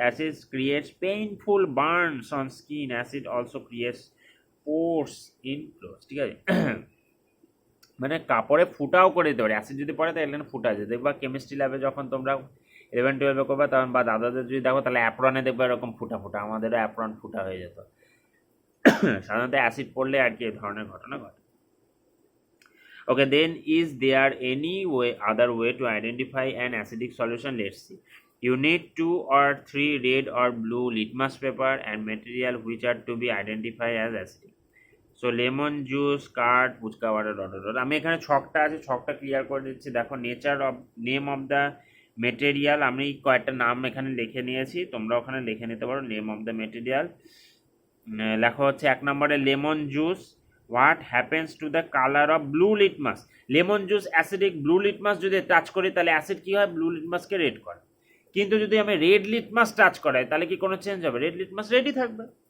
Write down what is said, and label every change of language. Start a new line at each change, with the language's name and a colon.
English: Acid creates painful burns on skin. Acid also creates pores in clothes,
Bangla: ঠিক আছে, মানে কাপড়ে ফুটাও করে দিতে পারে অ্যাসিড যদি পড়ে, তাহলে ফুটা যায়, দেখবা কেমিস্ট্রি ল্যাবে যখন তোমরা 11-12 করবে তখন, বা দাদাদের যদি দেখো, তাহলে অ্যাপ্রনে দেখবে এরকম ফুটা ফুটা, আমাদেরও অ্যাপ্রন ফুটা হয়ে যেত, সাধারণত অ্যাসিড পড়লে আর কি এই ধরনের ঘটনা ঘটে।
English: Okay, then is there any way other way to identify an acidic solution, let's see. You need 2 or 3 red or blue litmus paper and material which are to be identified as acidic.
Bangla: So lemon juice, card, fuchka water, dot dot. আমি এখানে ছকটা আছে, ছকটা clear করে দিচ্ছি। দেখো, nature of,
English: name of the material,
Bangla: আমি কয়েকটা নাম এখানে লিখে নিয়েছি, তোমরা ওখানে লিখে নিতে পারো। নেম অফ দ্য মেটেরিয়াল লেখা হচ্ছে 1 নম্বরে lemon juice,
English: what happens to the colour of blue litmus,
Bangla: lemon juice acidic, blue litmus যদি টাচ করি তাহলে অ্যাসিড কী হয়, ব্লু লিটমাসকে রেড করে, কিন্তু যদি আমি রেড লিটমাস টাচ করাই তাহলে কি কোনো চেঞ্জ হবে, রেড লিটমাস রেডই থাকবে।